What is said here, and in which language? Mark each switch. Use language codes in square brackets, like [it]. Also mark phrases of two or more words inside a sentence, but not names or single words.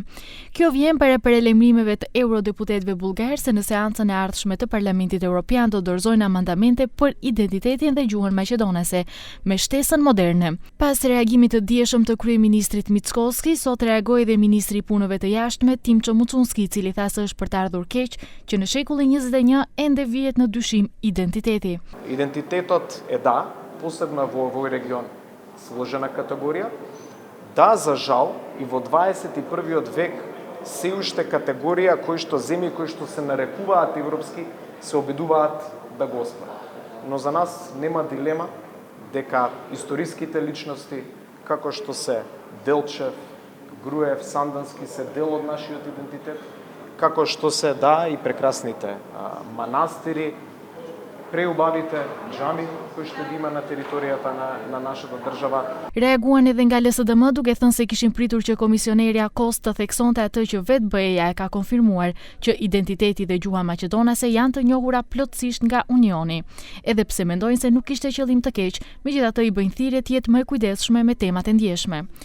[sq] Kjo vjen para paralajmërimeve të eurodeputetëve bullgar se në seancën e ardhshme të Parlamentit Evropian do dorëzojnë amandamente për identitetin dhe gjuhën maqedonase, me shtesën moderne. Pas reagimit të dieshëm të kryeministrit Mickoski, sot reagoi dhe ministri i punëve të jashtme Timço Mucunski, i cili tha se është për të ardhur keq që në shekullin 21 ende vihet në dyshim identiteti. [mk] Идентитетот е да, посебно во овој регион сложена категория, да, за жал, и во 21 век се уште категорија кои што земји кои што се нарекуваат европски се обидуваат да го оспорат. Но за нас нема дилема дека историските личности како што се Делчев, Груев, Сандански се дел од нашиот идентитет, како што се да и прекрасните манастири, преубавите xhami кои што ги има на територијата на нашата држава. [sq] Reaguan edhe nga LSDM duke thënë se kishin pritur që komisionerja Kos të theksonte atë që vetë BE-ja e ka konfirmuar, që identiteti dhe gjuha maqedonase janë të njohura plotësisht nga Unioni. Edhe pse mendojnë se nuk kishte qëllim të keq, megjithatë i bëjnë thirrje të jetë më e kujdesshme me temat e ndjeshme.